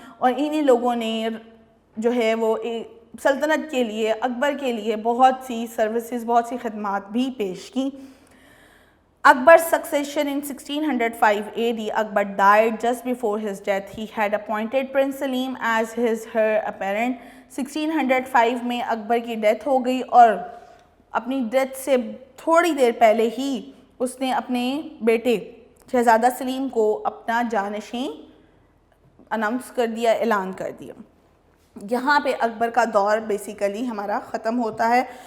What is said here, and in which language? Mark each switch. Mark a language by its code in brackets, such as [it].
[ur] اور انہی لوگوں نے جو ہے وہ سلطنت کے لیے اکبر کے لیے بہت سی سروسز, بہت سی خدمات بھی پیش کی. [en] Akbar's succession in 1605 AD, Akbar died just before his death. He had appointed Prince Salim as his heir apparent. [ur] 1605 میں اکبر کی ڈیتھ ہو گئی اور اپنی ڈیتھ سے تھوڑی دیر پہلے ہی اس نے اپنے بیٹے شہزادہ سلیم کو اپنا جانشین اناؤنس کر دیا, اعلان کر دیا. یہاں پہ اکبر کا دور بیسیکلی ہمارا ختم ہوتا ہے.